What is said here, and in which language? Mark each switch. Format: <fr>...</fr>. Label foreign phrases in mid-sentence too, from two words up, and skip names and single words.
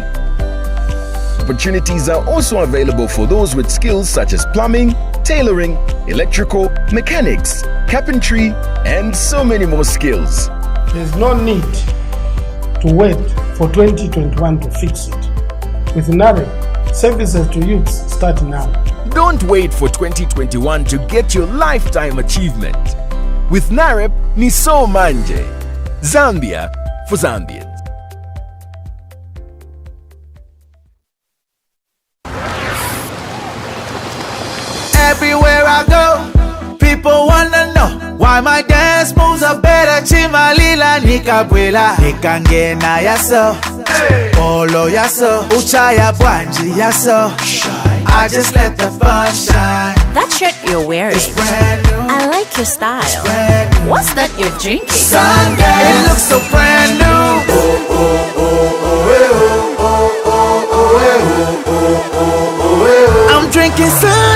<en>Opportunities are also available for those with skills such as plumbing, tailoring, electrical, mechanics, carpentry, and so many more skills. There's no need to wait for 2021 to fix it. With NAREP, services to youths start now. Don't wait for 2021 to get your lifetime achievement. With NAREP,</en> <ny>ni so manje.</ny> <en>Zambia for Zambians. Everywhere I go, people wanna know why my dance moves are better.</en> <ny>Chimalila nikabwela nikangena yaso, polo yaso, uchaya bwanji yaso.</ny> <en>I just let the fun shine. That shirt you're wearing, it's brand new. I like your style. What's that you're drinking? Sunday, it looks so brand new. Oh, oh, oh, oh, oh, oh, oh, oh, oh, oh, I'm drinking Sunday.</en>